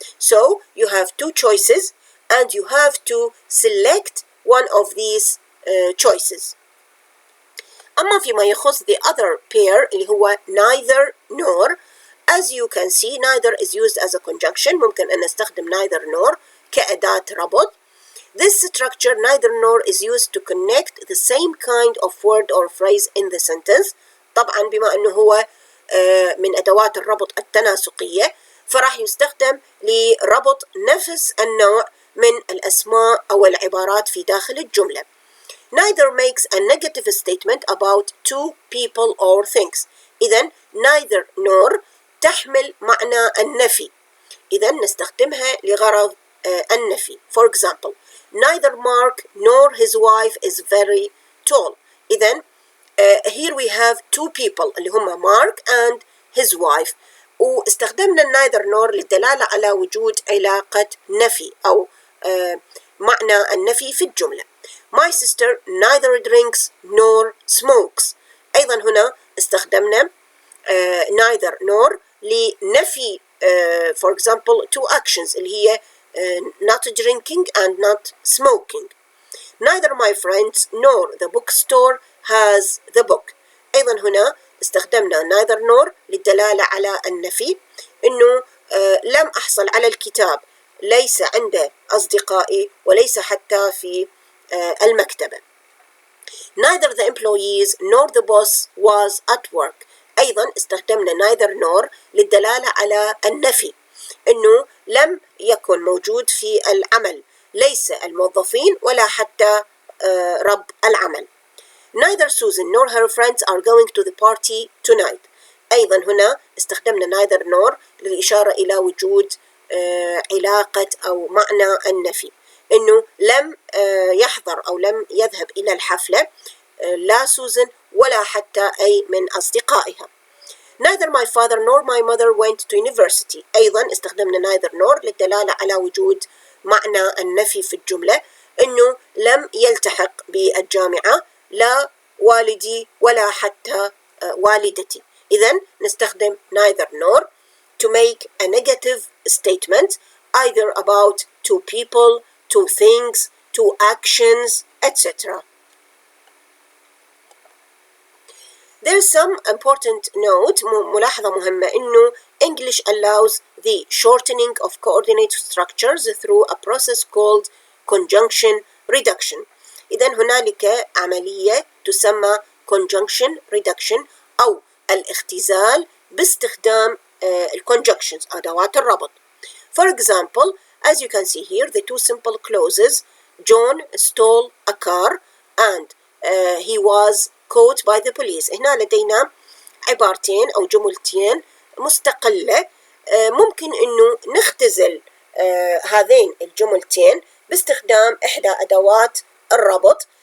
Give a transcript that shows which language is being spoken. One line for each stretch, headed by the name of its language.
English: So you have two choices and you have to select one of these choices.
Arabic: أما فيما يخص
English: the other pair
Arabic: اللي هو
English: neither nor، as you can see neither is used as a conjunction.
Arabic: ممكن أن نستخدم neither nor كأداة ربط.
English: This structure neither nor is used to connect the same kind of word or phrase in the sentence.
Arabic: طبعا بما أنه هو من أدوات الربط التناسقية، فراح يستخدم لربط نفس النوع من الأسماء أو العبارات في داخل الجملة.
English: Neither makes a negative statement about two people or things.
Arabic: إذن neither nor تحمل معنى النفي، إذن نستخدمها لغرض النفي.
English: For example, neither Mark nor his wife is very tall.
Arabic: إذن
English: here we have two people
Arabic: اللي هم
English: Mark and his wife،
Arabic: واستخدمنا neither nor للدلالة على وجود علاقة نفي أو معنى النفي في الجملة.
English: My sister neither drinks nor smokes.
Arabic: أيضا هنا استخدمنا
English: neither nor
Arabic: لنفي
English: for example two actions
Arabic: اللي هي
English: not drinking and not smoking. Neither my friends nor the bookstore has the book.
Arabic: أيضا هنا استخدمنا neither nor للدلالة على النفي، إنه لم أحصل على الكتاب، ليس عند أصدقائي وليس حتى في المكتبة.
English: Neither the employees nor the boss was at work.
Arabic: أيضا استخدمنا neither nor للدلالة على النفي، إنه لم يكن موجود في العمل، ليس الموظفين ولا حتى رب العمل.
English: Neither Susan nor her friends are going to the party tonight.
Arabic: أيضا هنا استخدمنا neither nor للإشارة إلى وجود علاقة أو معنى النفي، إنه لم يحضر أو لم يذهب إلى الحفلة لا سوزن ولا حتى أي من أصدقائها.
English: Neither my father nor my mother went to university.
Arabic: أيضا استخدمنا neither nor للدلالة على وجود معنى النفي في الجملة، إنه لم يلتحق بالجامعة لا والدي ولا حتى والدتي. إذن نستخدم
English: neither nor to make a negative statement either about two people, two things, two actions, etc. There's some important note،
Arabic: ملاحظة مهمة، إنه
English: English allows the shortening of coordinate structures through a process called conjunction reduction.
Arabic: إذن هنالك عملية تسمى conjunction reduction أو الاختزال باستخدام conjunctions أدوات الربط.
English: For example, as you can see here, the two simple clauses, John stole a car and he was caught by the police.
Arabic: هنا لدينا عبارتين أو جملتين مستقلة، ممكن إنه نختزل هذين الجملتين باستخدام إحدى أدوات الربط.